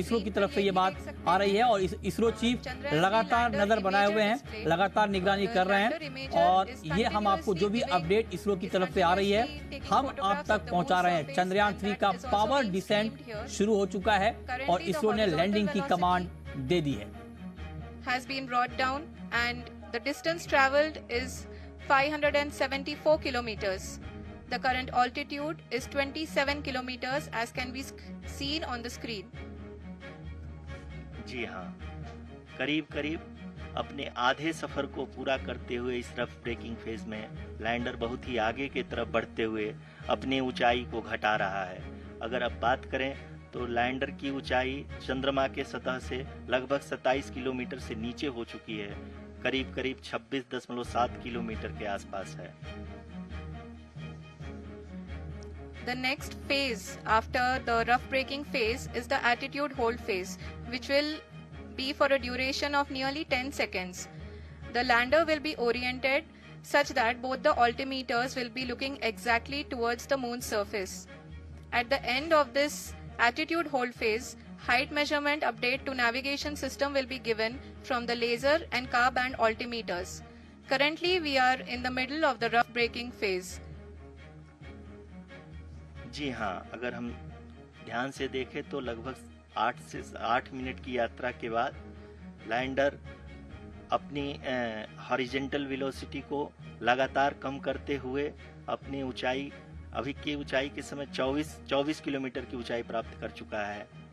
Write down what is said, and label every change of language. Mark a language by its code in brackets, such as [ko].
[hi] इसरो की तरफ से ये बात आ रही है, और इसरो चीफ लगातार नजर बनाए हुए हैं, लगातार निगरानी कर रहे हैं, और ये हम आपको जो भी अपडेट इसरो की तरफ से आ रही है हम आप तक पहुंचा रहे हैं। चंद्रयान 3 का पावर डिसेंट शुरू हो चुका है, और इसरो ने लैंडिंग की कमांड दे दी है। [en] Has been brought down and the distance traveled is 574 kilometers. The current altitude is 27 kilometers as can be seen on the screen. [hi] जी हाँ, करीब करीब अपने आधे सफर को पूरा करते हुए इस रफ ब्रेकिंग फेज में लैंडर बहुत ही आगे की तरफ बढ़ते हुए अपनी ऊंचाई को घटा रहा है। अगर अब बात करें तो लैंडर की ऊंचाई चंद्रमा के सतह से लगभग 27 किलोमीटर से नीचे हो चुकी है, करीब करीब 26.7 किलोमीटर के आसपास है। [en] The next phase after the rough braking phase is the attitude hold phase, which will be for a duration of nearly 10 seconds. The lander will be oriented such that both the altimeters will be looking exactly towards the moon's surface. At the end of this attitude hold phase, height measurement update to navigation system will be given from the laser and car band altimeters. Currently, we are in the middle of the rough braking phase. [hi] जी हाँ, अगर हम ध्यान से देखें तो लगभग 8 minute की यात्रा के बाद लैंडर अपनी हॉरिजेंटल वेलोसिटी को लगातार कम करते हुए अपनी ऊंचाई अभी की ऊंचाई के समय 24 किलोमीटर की ऊंचाई प्राप्त कर चुका है।